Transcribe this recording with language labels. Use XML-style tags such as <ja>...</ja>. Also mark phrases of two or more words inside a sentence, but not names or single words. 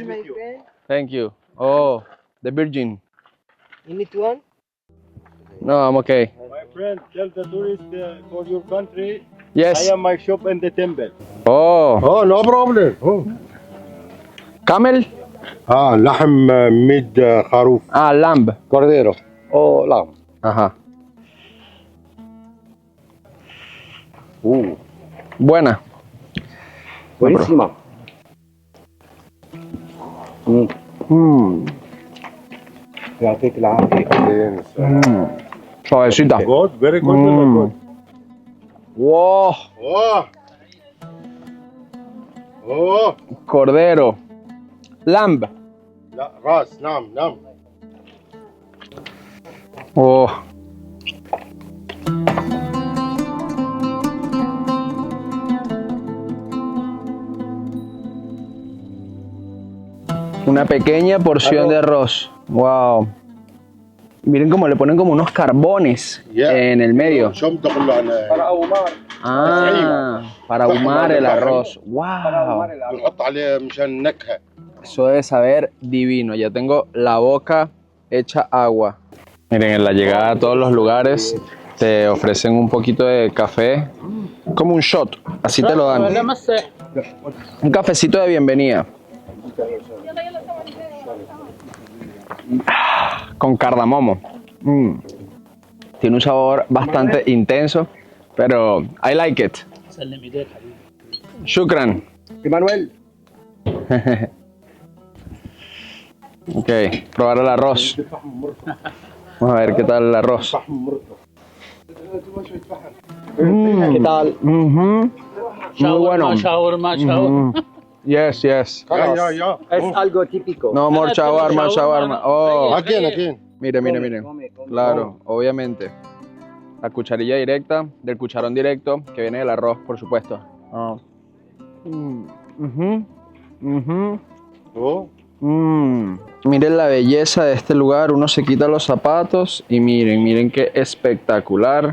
<en>With you. Thank you. Oh, the Virgin. You need one? No, I'm okay. My friend, tell the tourists for your country. Yes. I am my shop in the temple. Oh, Oh, no problem. Oh. camel.</en> <ar>لحم ميد خروف</ar> <en>Ah, lamb.</en> <es>cordero o lamb. Ajá. Buena. Buenísima.</es> <ar>يعطيك العافية.</ar> <es>Suavecita.</es> <en>Good, very good, very good. Wow. Oh. Oh.</en> <es>Cordero. Lamb.</es> <ar>لا راس نعم نعم. Oh.</ar> <es>Una pequeña porción de arroz. Wow. Miren cómo le ponen como unos carbones en el medio.</es> <ar>شو بتقول له أنا؟</ar> <es>Ah, para ahumar el arroz. Wow.</es> <ar>بنحط عليه مشان النكهة.</ar> <es>Eso debe saber divino. Ya tengo la boca hecha agua. Miren, en la llegada a todos los lugares te ofrecen un poquito de café, como un shot. Así te lo dan. Un cafecito de bienvenida. Con cardamomo. Tiene un sabor bastante intenso, pero</es> <en>I like it.</en> <ar>Shukran.</ar> <es>Emanuel. Ok, probar el arroz. Vamos a ver qué tal el arroz. ¿Qué tal? Muy bueno.</es> <en>Yes, yes.</en> <es>Ya. Es algo típico.</es> <en>No more shawarma, shawarma. Oh,</en> <es>Aquí. miren, miren, miren.</es> <en>Come.</en> <es>Claro, obviamente. La cucharilla directa, del cucharón directo, que viene del arroz, por supuesto. Oh. Oh. Miren la belleza de este lugar. Uno se quita los zapatos y miren, miren qué espectacular.</es>